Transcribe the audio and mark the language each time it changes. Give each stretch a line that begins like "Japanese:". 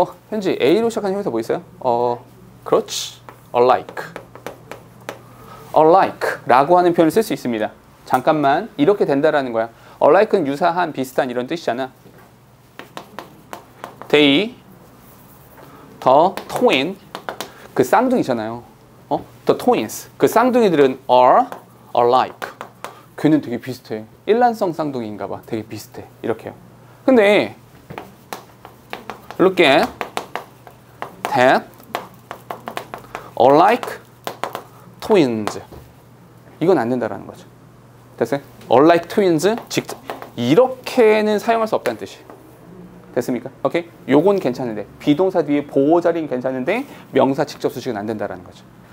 Korean: 현지 A로 시작하는 형용사 뭐 있어요? 그렇지. alike. alike라고 하는 표현을 쓸 수 있습니다. 잠깐만, 이렇게 된다라는 거야. alike는 유사한, 비슷한 이런 뜻이잖아.
English: They, the twin,
Korean: 그 쌍둥이잖아요.
English: The twins,
Korean: 그 쌍둥이들은
English: are alike.
Korean: 걔는 되게 비슷해. 일란성 쌍둥이인가 봐. 되게 비슷해. 이렇게요. 근데
English: look at that alike twins.
Korean: 이건 안 된다라는 거죠. 됐어요? alike twins 이렇게는 사용할 수 없다는 뜻이에요. 됐습니까? 오케이? 요건 괜찮은데 비동사 뒤에 보호 자리는 괜찮은데 명사 직접 수식은 안 된다라는 거죠.